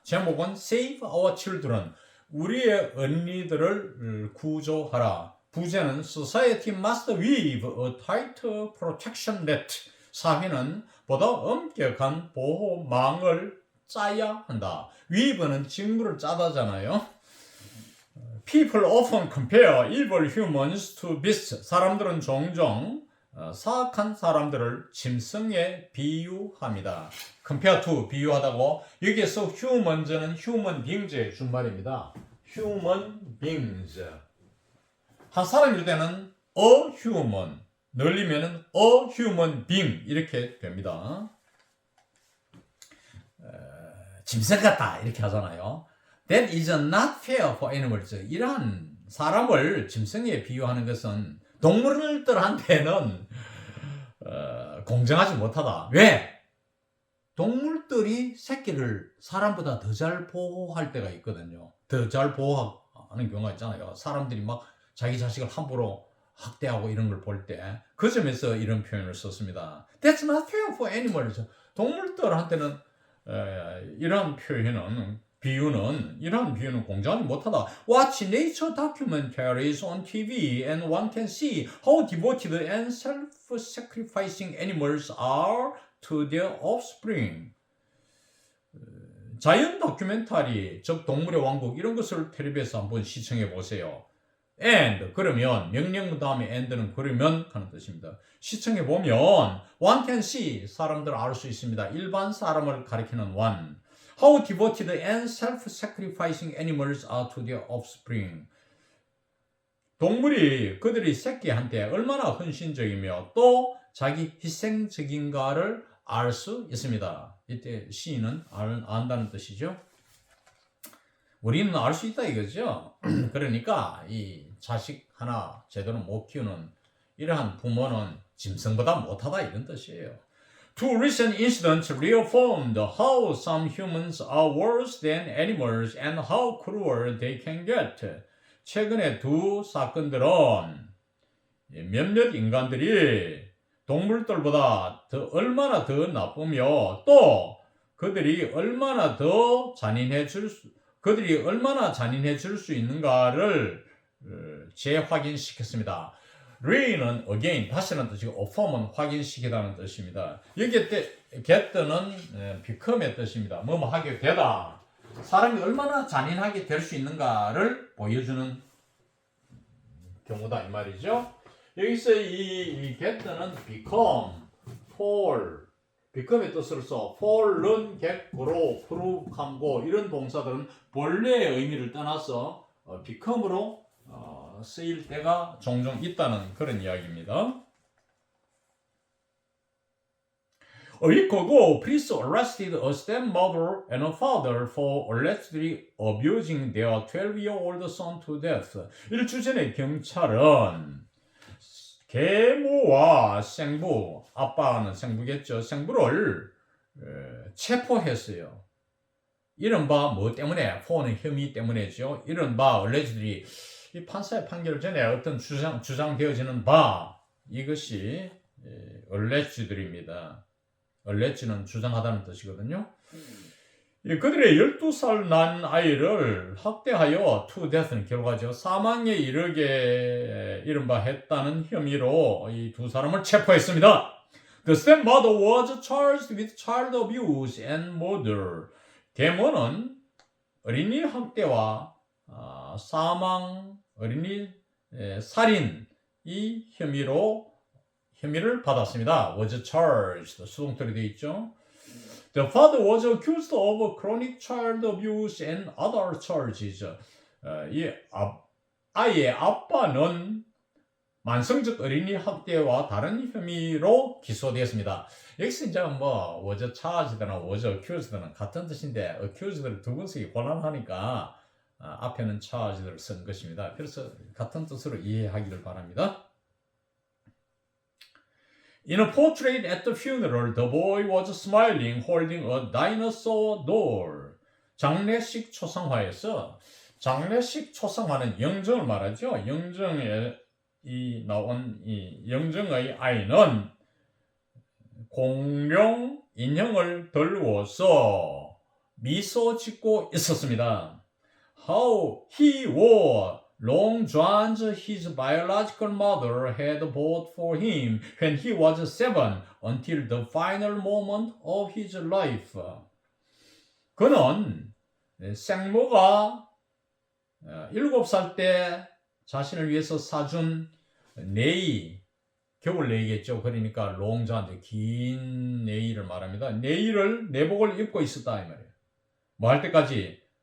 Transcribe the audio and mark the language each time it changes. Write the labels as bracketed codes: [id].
[ko] 제목은 [en] Save Our Children, [ko] 우리의 어린이들을 구조하라. 부제는 [en] Society must weave a tighter protection net, [ko] 사회는 보다 엄격한 보호망을 짜야 한다. weave는 직물을 짜다잖아요. [en] People often compare evil humans to beasts. [ko] 사람들은 종종 사악한 사람들을 짐승에 비유합니다. compare to, 비유하다고. 여기에서 humans는 human beings의 준말입니다. human beings. 한 사람일 때는 a human, 늘리면은 a human being 이렇게 됩니다. 짐승 같다 이렇게 하잖아요. [en] That is not fair for animals. [ko] 이러한 사람을 짐승에 비유하는 것은 동물들한테는 공정하지 못하다. 왜? 동물들이 새끼를 사람보다 더 잘 보호할 때가 있거든요. 더 잘 보호하는 경우가 있잖아요. 사람들이 막 자기 자식을 함부로 학대하고 이런 걸 볼 때 그 점에서 이런 표현을 썼습니다. [en] That's not fair for animals. [ko] 동물들한테는 이러한 비유는 공정하지 못하다. [en] Watch nature documentaries on TV and one can see how devoted and self-sacrificing animals are to their offspring. [ko] 자연 다큐멘터리, 즉 동물의 왕국 이런 것을 텔레비에서 한번 시청해 보세요. And, 그러면, 명령 다음에 and는 그러면 하는 뜻입니다. 시청해 보면 [en] one can see, [ko] 사람들 알 수 있습니다. 일반 사람을 가리키는 one. [en] How devoted and self-sacrificing animals are to their offspring. [ko] 동물이 그들의 새끼한테 얼마나 헌신적이며 또 자기 희생적인가를 알 수 있습니다. 이때 see는 안다는 뜻이죠. 우리는 알 수 있다 이거죠. 그러니까 이 자식 하나 제대로 못 키우는 이러한 부모는 짐승보다 못하다 이런 뜻이에요. [en] Two recent incidents reaffirmed how some humans are worse than animals and how cruel they can get. [ko] 최근에 두 사건들은 몇몇 인간들이 동물들보다 얼마나 더 나쁘며 또 그들이 얼마나 잔인해 줄 수 있는가를 재확인시켰습니다. re는 again, 다시는 뜻이고 affirm은 확인시키다는 뜻입니다. 여기에 get는 become의 뜻입니다. 뭐뭐 하게 되다. 사람이 얼마나 잔인하게 될 수 있는가를 보여주는 경우다 이 말이죠. 여기서 이 get는 become, fall, become의 뜻으로 써 fall은 get, grow, prove, 감고 이런 동사들은 본래의 의미를 떠나서 become으로 쓰일 때가 종종 있다는 그런 이야기입니다. [en] A week ago, police arrested a stepmother and a father for allegedly abusing their 12-year-old son to death. [ko] 일주 전에 경찰은 계모와 생부, 아빠는 생부겠죠. 생부를 체포했어요. 이른바 뭐 때문에? for는 혐의 때문이죠. 이른바 allegedly, 이 판사의 판결 전에 어떤 주장되어지는 바, 이것이 alleged입니다. alleged는 주장하다는 뜻이거든요. 그들의 12살 난 아이를 학대하여 to death는 결과죠. 사망에 이르게 이른바 했다는 혐의로 이 두 사람을 체포했습니다. [en] The stepmother was charged with child abuse and murder. [ko] 계모는 어린이 학대와 사망, 어린이 살인 이 혐의를 받았습니다. was charged, 수동태로 되어 있죠. [en] The father was accused of chronic child abuse and other charges. [ko] 아이의 아빠는 만성적 어린이 학대와 다른 혐의로 기소되었습니다. 여기서 이제 뭐 was charged나 was accused는 같은 뜻인데 accused를 두 번 쓰기 곤란하니까 앞에는 charged를 쓴 것입니다. 그래서 같은 뜻으로 이해하기를 바랍니다. [en] In a portrait at the funeral, the boy was smiling, holding a dinosaur doll. [ko] 장례식 초상화에서 장례식 초상화는 영정을 말하죠. 영정에 이 나온 이 영정의 I는 공룡 인형을 들고서 미소 짓고 있었습니다. [en] How he wore long johns his biological mother had bought for him when he was 7 until the final moment of his life. [ko] 그는 생모가 7살 때 자신을 위해서 사준 네이, 겨울 네이겠죠. 그러니까 롱존, 긴 네이를 말합니다. 네이를, 내복을 입고 있었다 이 말이에요. 뭐 할 때까지?